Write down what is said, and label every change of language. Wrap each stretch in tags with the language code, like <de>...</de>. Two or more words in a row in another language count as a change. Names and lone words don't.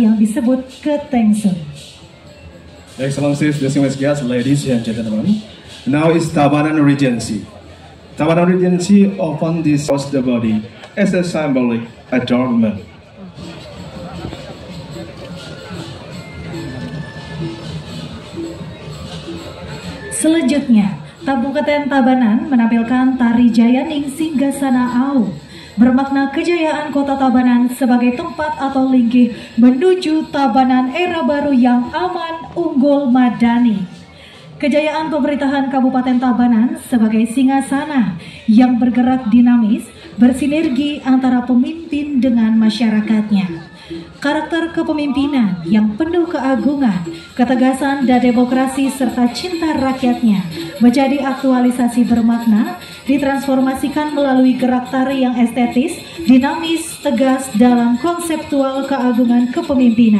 <id>disebut ketengsun.</id> <en>Excellencies, distinguished guests, ladies and gentlemen, now is Tabanan Regency. Tabanan Regency often displays the body as a symbolic adornment.</en> <id>Selanjutnya, Kabupaten Tabanan menampilkan tari Jayaning Singgasana Au, bermakna kejayaan kota Tabanan sebagai tempat atau linggih menuju Tabanan era baru yang aman, unggul, madani. Kejayaan pemerintahan Kabupaten Tabanan sebagai singgasana yang bergerak dinamis, bersinergi antara pemimpin dengan masyarakatnya. Karakter kepemimpinan yang penuh keagungan, ketegasan dan demokrasi serta cinta rakyatnya menjadi aktualisasi bermakna, ditransformasikan melalui gerak tari yang estetis, dinamis, tegas dalam konseptual keagungan kepemimpinan.</id>